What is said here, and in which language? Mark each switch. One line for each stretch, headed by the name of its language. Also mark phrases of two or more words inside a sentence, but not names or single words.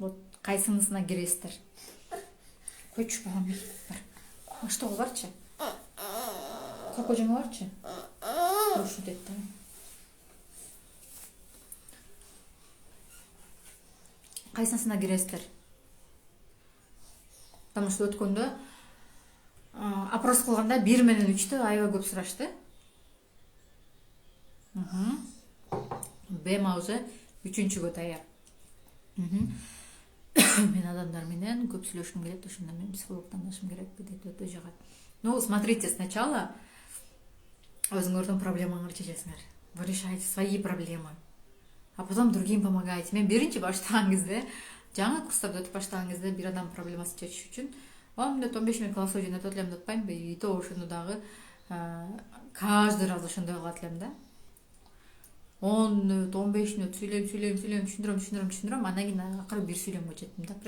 Kyrgyz: Вот кайсынысына киресиздер? Койчу балам, бар. Аштоого барчы. Коко жеңе барчы. Ошо дейт да. Кайсынысына киресиздер?
Russian: Потому что
Kyrgyz: өткөндө опрос кылганда 1 менен 3тү аябай көп сурашты. Бема уже 3-чүгө даяр. Мен адамдар менен көп сүйлөшкүм келет, ошондо мен психолог тандашым керек дейт, өтө жагат.
Russian: Ну, смотрите, сначала
Kyrgyz: өзүңөрдүн проблемаңарды чечесиңер.
Russian: Вы решаете свои проблемы, а потом другим помогаете.
Kyrgyz: Мен биринчи баштаган кезде, жаңы курстарды өтүп баштаган кезде бир адам проблемасын чечиш үчүн 10 мүнөт, 15 мүнөт колосой жөнөтөт элем деп атпаймынбы?
Russian: И то
Kyrgyz: ошону дагы
Russian: каждый раз
Kyrgyz: ошондой кылат элем да. 10 мүнөт, 15 мүнөт сүйлөйм, түшүндүрөм, андан кийин акыры бир сүйлөмгө жеттим да.